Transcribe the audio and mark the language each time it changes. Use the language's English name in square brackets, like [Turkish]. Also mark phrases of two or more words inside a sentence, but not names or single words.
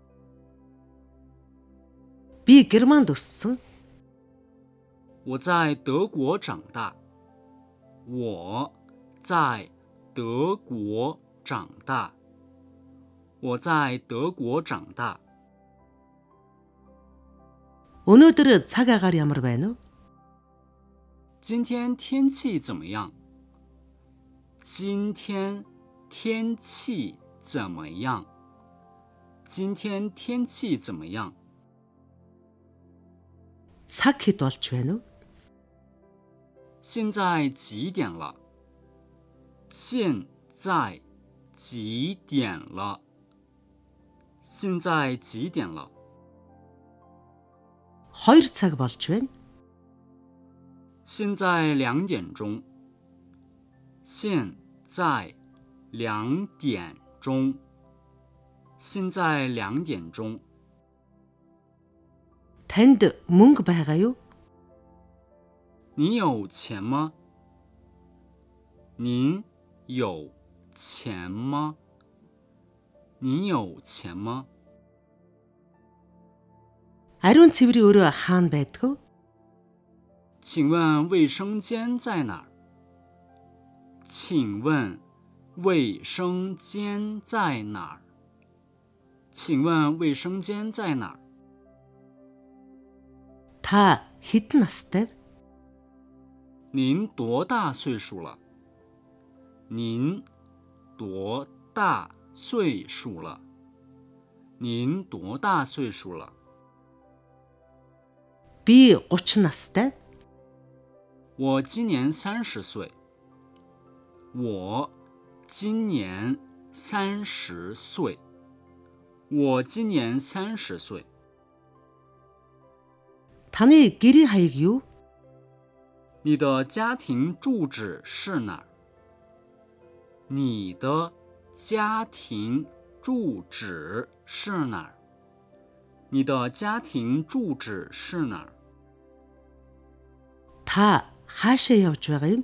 [Mongolian] Би Германд өссөн. [Chinese] 我在德国长大。我在德国长大。我在德国长大。 [Mongolian] Өнөөдөр цаг агаар ямар байна вэ? [Chinese] 今天天气怎么样？今天天气怎么样？今天天气怎么样？ [Mongolian] Цаг хэд болж байна вэ? [Chinese] 现在几点了？现在几点了？现在几点了？ [Mongolian] 2 цаг болж байна. [Chinese] 现在2点钟。现在2点钟。现在2点钟。 [Mongolian] Танд мөнгө байгаа юу? [Chinese] 你有钱吗？您有钱吗？你有钱吗？ [Mongolian] Ариун цэврийн өрөө хаана байдаг вэ? [Chinese] 请问卫生间在哪儿？请问卫生间在哪儿？请问卫生间在哪儿？ [Mongolian] Та хэдэн настай вэ? [Chinese] 您多大岁数了？您多大岁数了？您多大岁数了？ [Mongolian] Би 30 настай. [Chinese] 我今年30岁。我今年30岁。我今年30岁。 [Mongolian] таны гэрийн хаяг юу? [Chinese] 你的家庭住址是哪儿？你的家庭住址是哪儿？你的家庭住址是哪儿？ [Mongolian] Та хаашаа явж байгаа юм?